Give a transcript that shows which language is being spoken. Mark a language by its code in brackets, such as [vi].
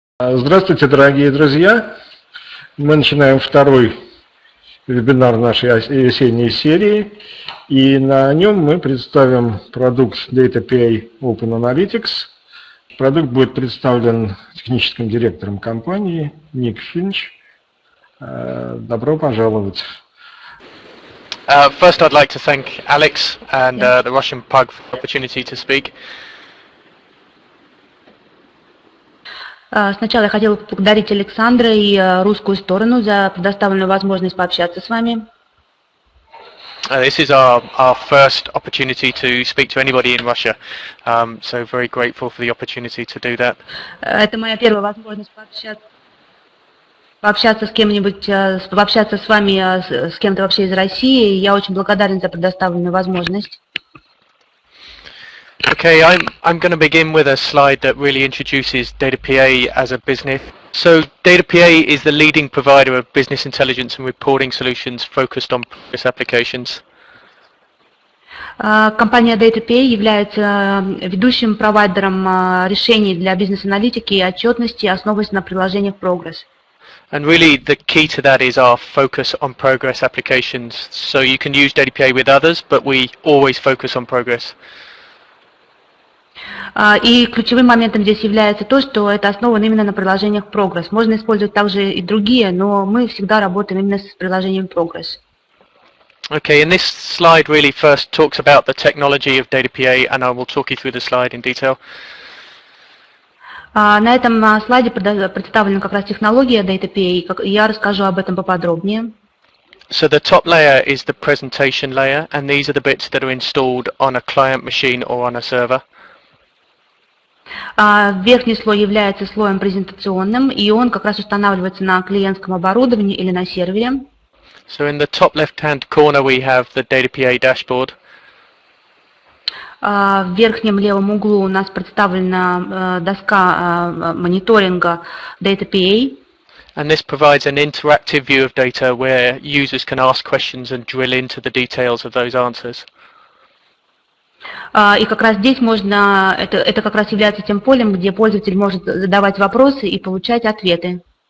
[ru] Здравствуйте, дорогие друзья! Мы начинаем второй вебинар нашей весенней серии, и на нем мы представим продукт DataPA OpenAnalytics. Продукт будет представлен техническим директором компании Ник Финч. Добро пожаловать! [en] First, I'd like to thank Alex and the Russian Pug for the opportunity to speak. [ru] Сначала я хотела поблагодарить Александра и русскую сторону за предоставленную возможность пообщаться с вами. [en] This is our first opportunity to speak to anybody in Russia, so very grateful for the opportunity to do that. [ru] Это моя первая возможность пообщаться с кем-нибудь, пообщаться с вами, с кем-то вообще из России. Я очень благодарен за предоставленную возможность. [en] Okay, I'm going to begin with a slide that really introduces DataPA as a business. So DataPA is the leading provider of business intelligence and reporting solutions focused on business applications. [ru] Компания DataPA является ведущим провайдером решений для бизнес-аналитики и отчетности, основываясь на приложениях Progress. [en] And really the key to that is our focus on Progress applications. So you can use DataPA with others, but we always focus on Progress. [ru] И ключевым моментом здесь является то, что это основано именно на приложениях Progress. Можно использовать также и другие, но мы всегда работаем именно с приложением Progress. [en] Okay, and this slide really first talks about the technology of DataPA, and I will talk you through the slide in detail. [ru] На этом слайде представлена как раз технология DataPA, и я расскажу об этом поподробнее. [en] So the top layer is the presentation layer, and these are the bits that are installed on a client machine or on a server. [ru] Верхний слой является слоем презентационным, и он как раз устанавливается на клиентском оборудовании или на сервере. [en] So in the top left-hand corner we have the DataPA dashboard. [ru] В верхнем левом углу у нас представлена доска мониторинга DataPA. [en] And this provides an interactive view of data where users can ask questions and drill into the details of those answers. [ru] И как раз здесь можно, это как раз является тем полем, где пользователь может задавать вопросы и получать ответы.